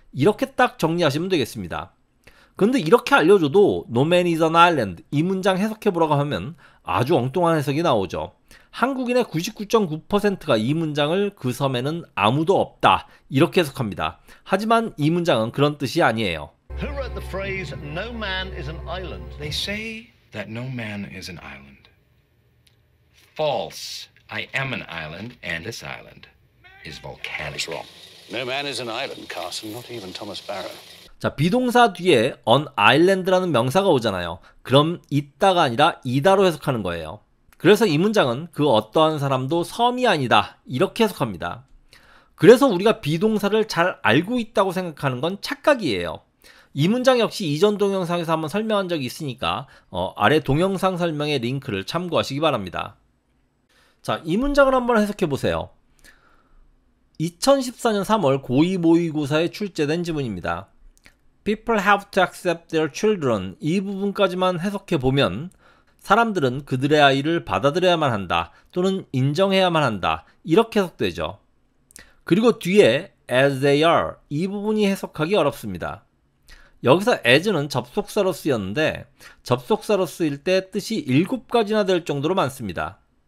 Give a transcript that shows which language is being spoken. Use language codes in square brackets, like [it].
[ko] 이렇게 딱 정리하시면 되겠습니다. 근데 이렇게 알려줘도 [en] No man is an island [ko] 이 문장 해석해보라고 하면 아주 엉뚱한 해석이 나오죠. 한국인의 99.9%가 이 문장을 그 섬에는 아무도 없다 이렇게 해석합니다. 하지만 이 문장은 그런 뜻이 아니에요. [en] Who wrote the phrase "No man is an island"? They say that no man is an island. False. I am an island, and this island is volcanic. That's wrong. No man is an island, Carson, not even Thomas Barrow. [ko] 자, 비동사 뒤에 on island라는 명사가 오잖아요. 그럼 있다가 아니라 이다로 해석하는 거예요. 그래서 이 문장은 그 어떠한 사람도 섬이 아니다 이렇게 해석합니다. 그래서 우리가 비동사를 잘 알고 있다고 생각하는 건 착각이에요. 이 문장 역시 이전 동영상에서 한번 설명한 적이 있으니까 아래 동영상 설명의 링크를 참고하시기 바랍니다. 자, 이 문장을 한번 해석해 보세요. 2014년 3월 고2 모의고사에 출제된 지문입니다. [en] People have to accept their children. [ko] 이 부분까지만 해석해 보면 사람들은 그들의 아이를 받아들여야만 한다 또는 인정해야만 한다 이렇게 해석되죠. 그리고 뒤에 [en] as they are [ko] 이 부분이 해석하기 어렵습니다. 여기서 as는 접속사로 쓰였는데 접속사로 쓰일 때 뜻이 7가지나 될 정도로 많습니다.